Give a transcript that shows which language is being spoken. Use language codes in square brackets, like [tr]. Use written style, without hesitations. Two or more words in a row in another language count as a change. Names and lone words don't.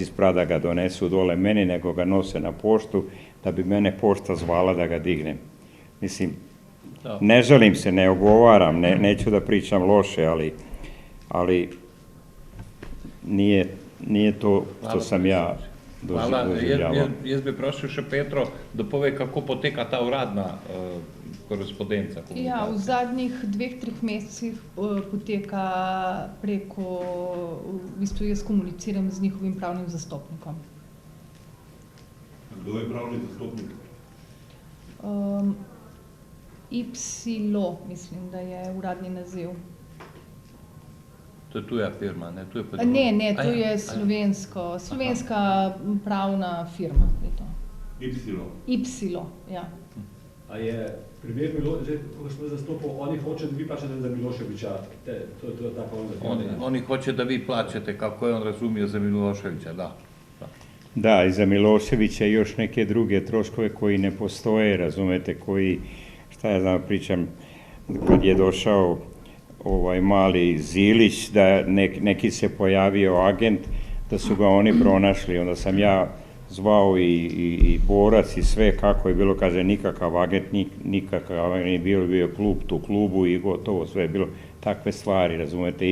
[sr] sprat da ga donesu dole meni, nego ga nose na poštu, da bi mene pošta zvala da ga dignem. Mislim, ne želim se, ne ogovaram, neću da pričam loše, ali nije to što sam ja doživljavao. [sl] Jaz bi prosil še Petro, da pove, kako poteka ta uradna korespondenca. Ja, v zadnjih 2-3 mesecih poteka preko, v bistvu jaz komuniciram z njihovim pravnim zastopnikom. Kdo je pravni zastopnik? Ipsilo, mislim, da je uradni naziv. To je tuja firma, ne? Ne, to je slovenska pravna firma. Ipsilo, ja. A je primer Miloševića, ko smo zastopali, oni hoče da vi plačate za Miloševića, to je tako on zahtjeva? [sr] Oni hoće da vi plaćate, kako je on razumio za Miloševića, da. Da, i za Miloševića i još neke druge troškove koji ne postoje, razumete, koji, šta ja znam, pričam, kad je došao mali Zilić, da neki se pojavio agent, da su ga oni pronašli, onda sam ja zvao i borac i sve kako je bilo, kaže, nikakav agent, nikakav agent, bio klub tu klubu i gotovo, sve je bilo takve stvari, razumete.